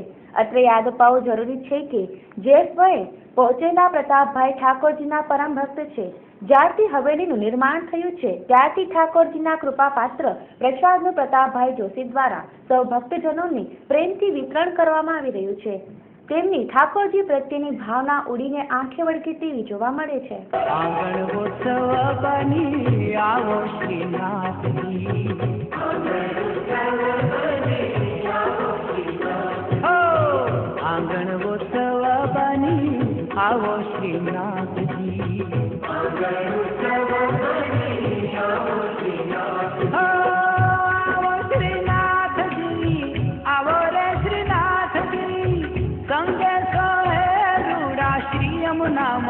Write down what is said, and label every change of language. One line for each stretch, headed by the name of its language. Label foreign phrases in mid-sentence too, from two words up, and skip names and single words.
Gujarati: અત્રે યાદ અપાવવું જરૂરી છે કે જે સમયે પહોંચેલા પ્રતાપભાઈ ઠાકોરજીના પરમ ભક્ત છે। જ્યારથી હવેલીનું નિર્માણ થયું છે ત્યારથી ઠાકોરજીના કૃપાપાત્ર પ્રસાદનું પ્રતાપભાઈ જોશી દ્વારા સૌ ભક્તજનોને પ્રેમથી વિતરણ કરવામાં આવી રહ્યું છે। તેમની ઠાકોરજી પ્રત્યેની ભાવના ઉડીને આંખે વળગે તેવી જોવા મળે છે। આવો શ્રીનાથ જી, આવો શ્રીનાથ જી, આવો રે શ્રીનાથ જી, સંગે સોહે રૂડા શ્રી યમુના